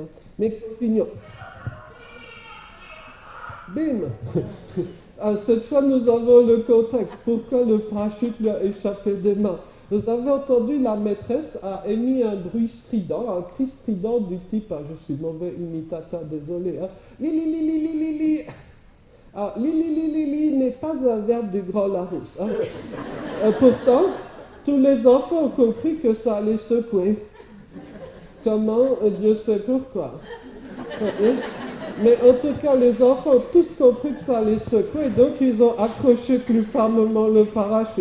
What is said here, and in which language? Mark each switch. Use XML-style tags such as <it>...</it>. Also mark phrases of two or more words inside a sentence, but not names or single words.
<fr>Mais continuons. Bim. Cette fois, nous avons le contexte. Pourquoi le parachute lui a échappé des mains? Vous avez entendu, la maîtresse a émis un bruit strident, un cri strident du type, je suis mauvais imitateur, désolé, hein, li li li li li li li. Alors, li li li li li n'est pas un verbe du Grand Larousse. Hein. Pourtant, tous les enfants ont compris que ça allait secouer. Comment? Dieu sait pourquoi. Mais en tout cas, les enfants ont tous compris que ça allait secouer, donc ils ont accroché plus fermement le parachute.</fr>